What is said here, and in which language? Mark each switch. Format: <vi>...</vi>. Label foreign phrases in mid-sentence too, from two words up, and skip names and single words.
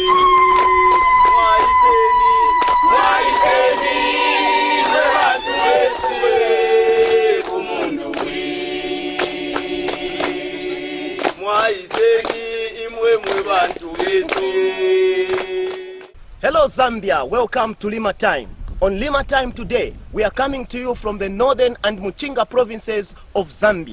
<bem>Mwaiseni imwe bantu beswe kumundu wi. Mwaiseni imwe mwe bantu beswe.</bem> <en>Hello Zambia, welcome to Lima Time. On Lima Time today, we are coming to you from the northern and Muchinga provinces of Zambia.</en>